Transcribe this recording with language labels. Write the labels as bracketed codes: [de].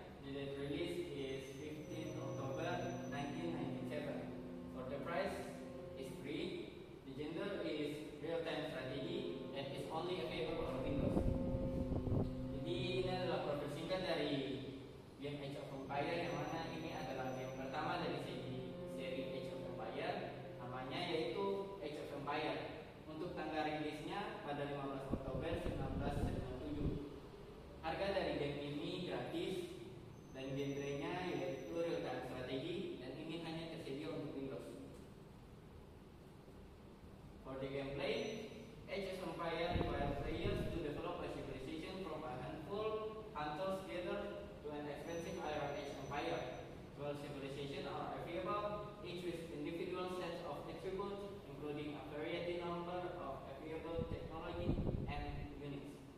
[en] The date release is 15 October 1997. For the price is free. The genre is real-time strategy and is only available on Windows. [id] Jadi ini adalah profil singkat dari game Age of Empires, yang mana ini adalah game pertama dari seri Age of Empires. Namanya yaitu Age of Empires. Untuk tanggal rilisnya pada 15 Oktober 1997. Harga dari game ini gratis dan genrenya yaitu real-time strategi, dan ini hanya tersedia untuk Windows. [en] For the gameplay, Age of Empires requires players to develop a civilization from a handful hunters together to an expensive Iron Age empire. 12 civilizations are available, each with individual sets of attributes, including a variety number of available technology and units.